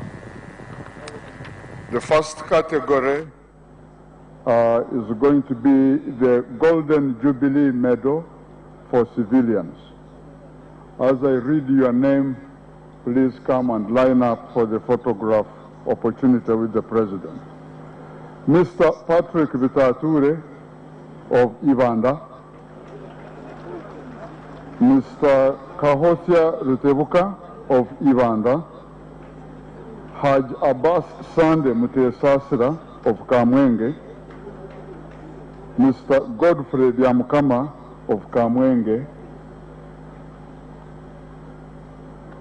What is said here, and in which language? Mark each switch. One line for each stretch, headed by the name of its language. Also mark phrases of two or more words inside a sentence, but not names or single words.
English: The first category is going to be the Golden Jubilee Medal for civilians. As I read your name, please come and line up for the photograph opportunity with the President. Mr. Patrick Bitature of IBANDA, Mr. Kahosia Rutebuka of IBANDA, Haj Abbas Sande Mutesasira of Kamwenge, Mr. Godfrey Byamukama of Kamwenge,